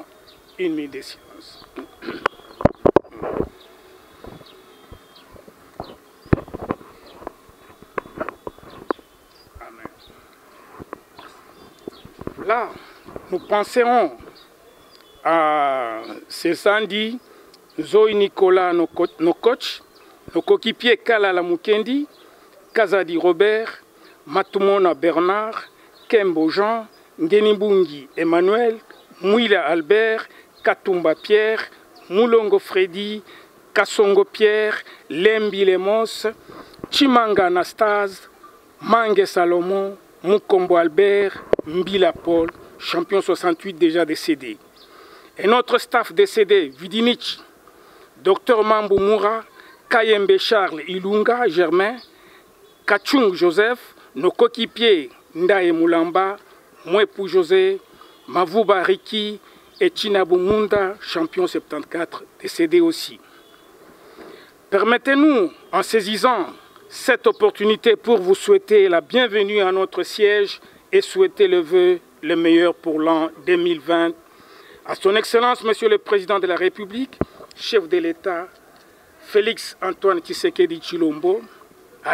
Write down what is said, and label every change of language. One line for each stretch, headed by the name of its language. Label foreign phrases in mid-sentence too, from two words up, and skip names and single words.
French: Une minute de silence. Amen. Là, nous penserons à Sesandi, Zoe Nicolas, nos coachs, nos coéquipiers Kalala Mukendi, Kazadi Robert, Matumona Bernard, Kembo Jean, Ngenibungi Emmanuel, Mouila Albert, Katumba Pierre, Moulongo Freddy, Kassongo Pierre, Lembi Lemos, Chimanga Anastase, Mange Salomon, Mukombo Albert, Mbila Paul, champion 68 déjà décédé. Et notre staff décédé, Vidinich, Dr Mambou Moura, Kayembe Charles Ilunga Germain, Kachung Joseph, nos coéquipiers Ndaye Moulamba, Mouepou José, Mavuba Riki et Chinabou Munda, champion 74, décédé aussi. Permettez-nous, en saisissant cette opportunité pour vous souhaiter la bienvenue à notre siège et souhaiter le vœu le meilleur pour l'an 2020 à son Excellence, Monsieur le Président de la République, chef de l'État, Félix Antoine Tshisekedi Tshilombo, à